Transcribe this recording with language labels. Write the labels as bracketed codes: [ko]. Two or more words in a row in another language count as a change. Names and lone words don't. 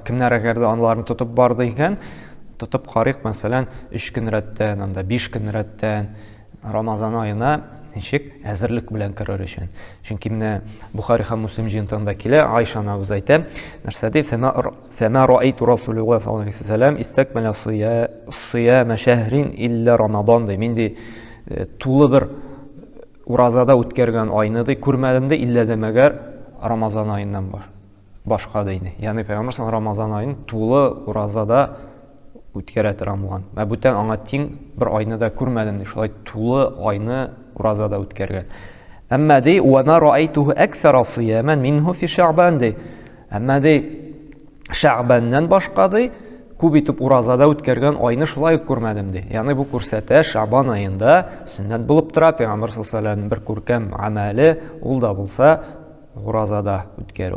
[tt] Кемнәр әгәр дә анларны тотып барды икән, тотып карыйк, мәсәлән, 3 көн рәттән, анда 5 көн рәттән Рамазан аена ничек әзерлек белән керер өчен. Чөнки менә Бухари һәм Муслим җыентыгында килә, Айша анабыз әйтә, нәрсәдә [ar] فما رأيت رسول الله صلى الله عليه وسلم استكمل صيام شهر إلا رمضان [tt] ди. Мин ди тулы бер уразада үткәргән айны ди күрмәдем ди, иллә дә мәгәр Рамазан айыннан башка дейне. Ягъни Пәйгамбер Рамазан айын тулы уразада үткәрә торган булган. Бүтән аңа тиң бер айны да күрмәдем ди, шулай тулы айны уразада үткәргән. [ar] Әмма ди ورأيته أكثر صياما منه في شعبان ди. [tt] Әмма ди Шәгъбаннан башка ди күп итеп уразада үткәргән айны шулай ук күрмәдем ди. Ягъни бу күрсәтә Шәгъбан аенда сөннәт булып тора, Пәйгамбер саллаллаһу бер күркәм амәле ул да булса уразада үткәрү.